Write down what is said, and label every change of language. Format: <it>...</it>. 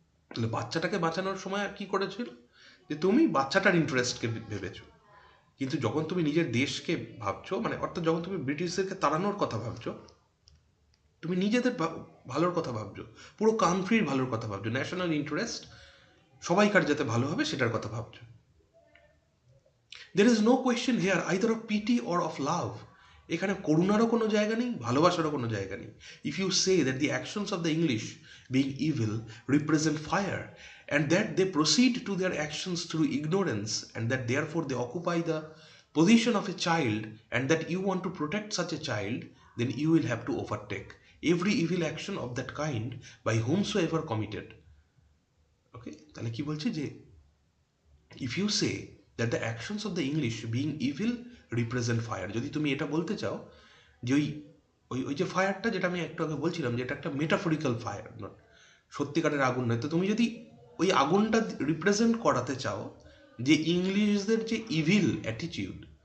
<bn>তাহলে বাচ্চাটাকে বাঁচানোর সময় আর কি করেছিল, যে তুমি বাচ্চাটার ইন্টারেস্টকে ভেবেছো, কিন্তু যখন তুমি নিজের দেশকে ভাবছো, মানে অর্থাৎ যখন তুমি ব্রিটিশদেরকে তাড়ানোর কথা ভাবছো, তুমি নিজেদের ভালোর কথা ভাবছো, পুরো কান্ট্রির ভালোর কথা ভাবছো, ন্যাশনাল ইন্টারেস্ট, সবাইকার যাতে ভালো হবে সেটার কথা ভাবছো।</bn> <en>There is no question here either of pity or of love.</en> <bn>এখানে করুণারও কোনো জায়গা নেই, ভালোবাসারও কোনো জায়গা নেই।</bn> <en>If you say that the actions of the English being evil represent fire, and that they proceed to their actions through ignorance, and that therefore they occupy the position of a child, and that you want to protect such a child, then you will have to overtake every evil action of that kind by whomsoever committed.</en> <bn>ওকে, তাহলে কি বলছে যে</bn> <en>if you say that the actions of the English being evil represent fire,</en> <bn>যদি তুমি এটা বলতে চাও যে ওই ওই ওই যে ফায়ারটা যেটা আমি একটু আগে বলছিলাম যে এটা একটা মেটাফরিক্যাল ফায়ার, নট সত্যিকারের আগুন নয়, তো তুমি যদি ওই আগুনটা রিপ্রেজেন্ট করাতে চাও যে ইংলিশদের যে ইভিল অ্যাটিটিউড,</bn>